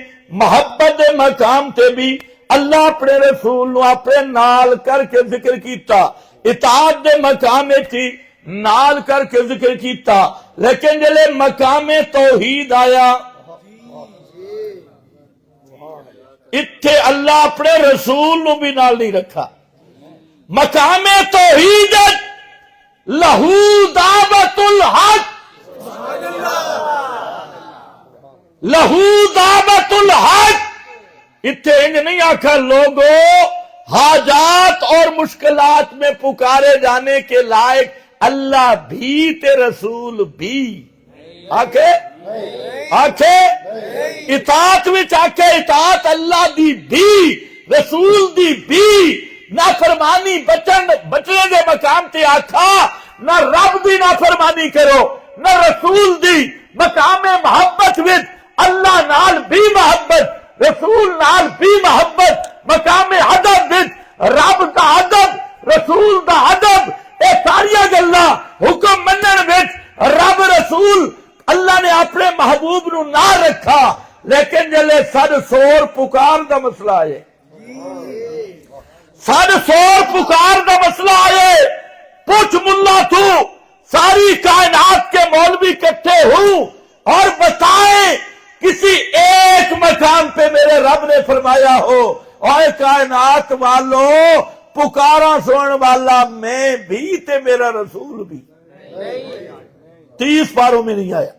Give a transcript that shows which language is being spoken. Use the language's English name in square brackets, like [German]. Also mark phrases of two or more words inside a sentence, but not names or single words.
[Punjabi] محبت دے مقام تے بھی اللہ اپنے رسول نو اپنے نال کر کے ذکر کیتا، اطاعت دے مقام تھی نال کر کے ذکر کیتا، لیکن جلے مقام توحید آیا اتھے اللہ اپنے رسول نو بھی نال نہیں رکھا۔ [Arabic] مقام توحید لہو دعوت الحق، لہو دعوت الحق، [Punjabi] اتھے انج نہیں آکھا [Urdu] لوگو حاجات اور مشکلات میں پکارے جانے کے لائق اللہ بھی [Punjabi] تے رسول بھی، آکھے اطاعت وچ آکھے اطاعت اللہ دی بھی رسول دی بھی، نافرمانی بچنے دے مقام تے آکھا نہ رب دی نافرمانی کرو نہ رسول دی۔ مقام محبت وچ اللہ نال بھی محبت، رسول نال بھی محبت، مقام ادب وچ رب دا ادب رسول دا ادب، اے ساریاں گلاں حکم منن وچ رب رسول اللہ نے اپنے محبوب نو نہ رکھا، لیکن جلے سد سور پکار دا مسئلہ آئے، سد سور پکار دا مسئلہ آئے، [Urdu] پوچھ ملا تو ساری کائنات کے مولوی اکٹھے ہوں اور بتائیں کسی ایک مقام پہ میرے رب نے فرمایا ہو اور کائنات والو پکارا [Punjabi] سنن والا میں بھی تے میرا رسول بھی، [Urdu] 30 پاروں میں نہیں آیا۔